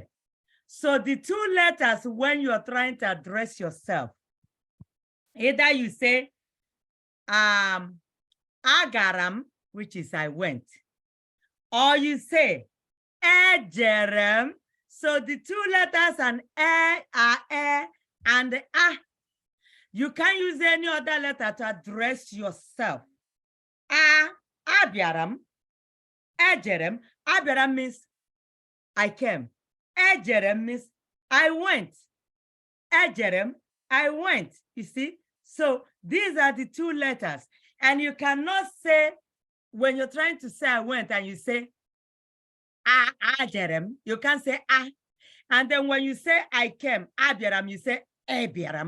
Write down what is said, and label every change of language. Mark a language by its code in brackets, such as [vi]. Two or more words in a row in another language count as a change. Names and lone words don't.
[en] So the two letters when you're trying to address yourself, either you say, agaram, which is I went, or you say, ejerem. So the two letters and and you can't use any other letter to address yourself. [ig] Abiaram, ejerem. [en] Abiaram means I came. Ejerem means I went. Ejerem, I went. You see? So these are the two letters. And you cannot say, when you're trying to say I went and you say, Ajerem, you can't say And then when you say I came, Abiaram, you say Ebiaram.